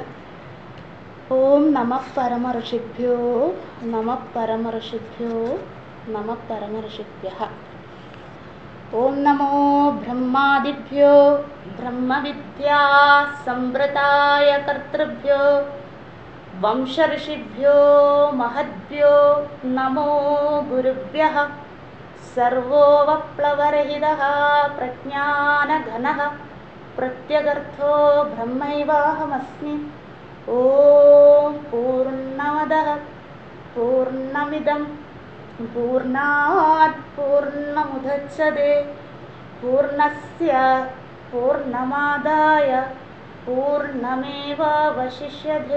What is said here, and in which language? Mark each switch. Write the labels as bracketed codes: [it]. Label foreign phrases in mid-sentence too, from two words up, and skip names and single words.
[sa] ഓം നമഃ പരമഋഷിഭ്യോ നമഃ പരമഋഷിഭ്യോ നമഃ പരമഋഷിഭ്യഃ. ഓം നമോ ബ്രഹ്മാദിഭ്യോ ബ്രഹ്മവിദ്യാ സംവൃതായ കർത്തൃഭ്യോ वंशऋषिभ्यो महद्भ्यो नमो गुरुभ्यः। सर्वो वप्लवरहितः प्रज्ञानघनः प्रत्यगर्थो ब्रह्मैवाहमस्मि। ॐ पूर्णमदः पूर्णमिदं पूर्णात् पूर्णमुदच्यते पूर्णस्य पूर्णमादाय पूर्णमेवावशिष्यते।